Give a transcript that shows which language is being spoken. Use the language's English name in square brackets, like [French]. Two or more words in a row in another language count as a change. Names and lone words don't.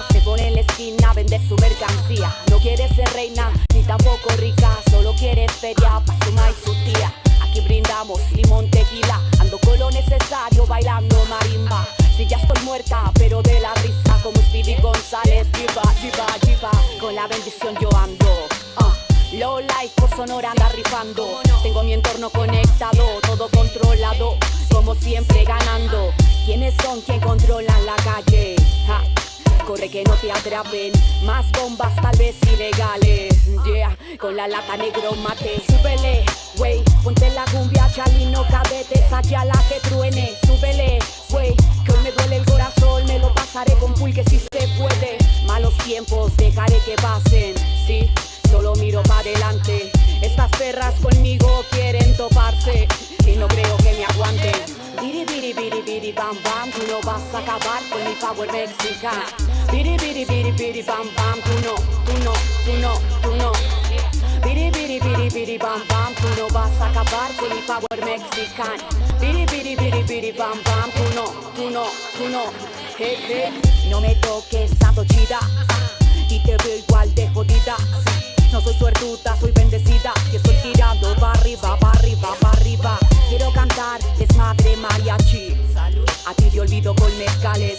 [Spanish] Se pone en la esquina, vende su mercancía. No quiere ser reina, ni tampoco rica. Solo quiere feria para su ma y su tía. Aquí brindamos limón, tequila. Ando con lo necesario, bailando marimba. Si ya estoy muerta, pero de la risa. Como Speedy González, diva, diva, diva. Con la bendición yo ando. [English] Low life [Spanish] por Sonora anda rifando. Tengo mi entorno conectado, todo controlado. Como siempre ganando. ¿Quiénes son quien controlan la calle? Ja. Corre que no te atrapen, más bombas tal vez ilegales. Yeah, con la lata negro mate. Súbele, wey, ponte la cumbia, chalino, cadete, saque la que truene. Súbele, wey, que hoy me duele el corazón, me lo pasaré con pulque si se puede. Malos tiempos, dejaré que pasen, sí, solo miro para adelante. Estas perras conmigo quieren toparse y no creo que me aguanten. Biri biri biri biri bam bam, tú no vas a acabar con mi power mexicano. Biri biri biri biri bam bam, tú no, tú no, tú no, tú no. Biri biri biri biri bam bam, tú no vas a acabar con mi power mexicano. Biri biri biri biri bam bam, tú no, tú no, tú no. Hey hey, no me toques santo chida y te veo igual de jodida. No soy suertuda, soy bendecida y estoy tirando para arriba, para arriba, para arriba. Quiero cantar desmadre mariachi. A ti te olvido con mezcales.